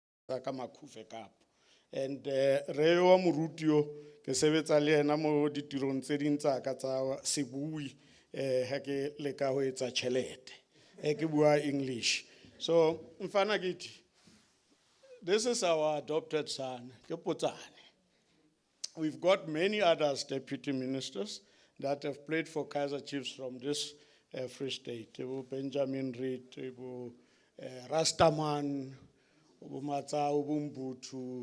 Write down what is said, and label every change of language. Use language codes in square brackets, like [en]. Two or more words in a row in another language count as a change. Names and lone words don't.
[st] ka KUFA Cup. [tn] And re wa moruti yo ke sebetsa le ena mo ditirong tse ding tsa ka tsa sebui [st] ha ke leka ho etsa tjhelete ke bua [tn] English. [zu] So mfana kithi, [en] this is our adopted son ke Potsane. We've got many others deputy ministers that have played for Kaizer Chiefs from this Free State. Benjamin Reed, Rastaman, Matsa, Mbutu.